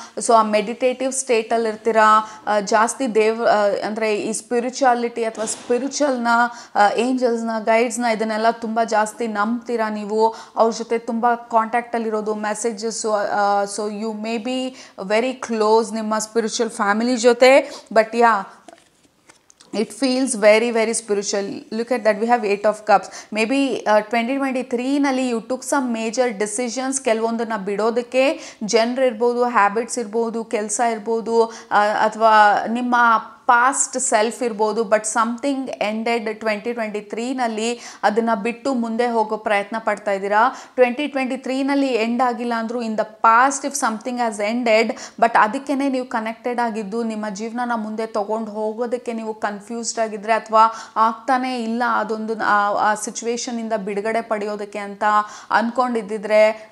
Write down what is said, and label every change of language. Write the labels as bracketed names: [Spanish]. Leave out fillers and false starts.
[Kannada] So ಆ meditative ಸ್ಟೇಟಲ್ಲಿ ಇರ್ತೀರಾ. ಜಾಸ್ತಿ ಅಂದರೆ ಈ ಸ್ಪಿರಿಚುಯಾಲಿಟಿ ಅಥವಾ ಸ್ಪಿರಿಚುವಲ್ನ, ಏಂಜಲ್ಸ್ನ, ಗೈಡ್ಸ್ನ ಇದನ್ನೆಲ್ಲ ತುಂಬ ಜಾಸ್ತಿ ನಂಬ್ತೀರಾ ನೀವು. ಅವ್ರ ಜೊತೆ ತುಂಬ ಕಾಂಟ್ಯಾಕ್ಟಲ್ಲಿರೋದು, messages. [English] so you may be very close [Kannada] ನಿಮ್ಮ ಸ್ಪಿರಿಚುವಲ್ ಫ್ಯಾಮಿಲಿ ಜೊತೆ. [English] But it feels very very spiritual. Look at that, we have 8 of cups. Maybe 2023 ನಲ್ಲಿ you took some major decisions. [Kannada] ಕೆಲವೊಂದನ್ನು ಬಿಡೋದಕ್ಕೆ ಜನರು ಇರ್ಬೋದು, ಹ್ಯಾಬಿಟ್ಸ್ ಇರ್ಬೋದು, ಕೆಲಸ ಇರ್ಬೋದು, ಅಥವಾ ನಿಮ್ಮ ಪಾಸ್ಟ್ ಸೆಲ್ಫ್ ಇರ್ಬೋದು, [English] but something ended [Kannada] 2023ನಲ್ಲಿ ಅದನ್ನು ಬಿಟ್ಟು ಮುಂದೆ ಹೋಗೋ ಪ್ರಯತ್ನ ಪಡ್ತಾ ಇದ್ದೀರಾ. 2023ನಲ್ಲಿ ಎಂಡ್ ಆಗಿಲ್ಲ ಅಂದರೂ [English] in the past if something has ended, [Kannada] but ಅದಕ್ಕೇ ನೀವು ಕನೆಕ್ಟೆಡ್ ಆಗಿದ್ದು ನಿಮ್ಮ ಜೀವನನ ಮುಂದೆ ತೊಗೊಂಡು ಹೋಗೋದಕ್ಕೆ ನೀವು ಕನ್ಫ್ಯೂಸ್ಡ್ ಆಗಿದ್ರೆ ಅಥವಾ ಆಗ್ತಾನೇ ಇಲ್ಲ ಅದೊಂದು ಆ ಸಿಚುವೇಶನಿಂದ ಬಿಡುಗಡೆ ಪಡೆಯೋದಕ್ಕೆ ಅಂತ ಅಂದ್ಕೊಂಡಿದ್ದಿದ್ರೆ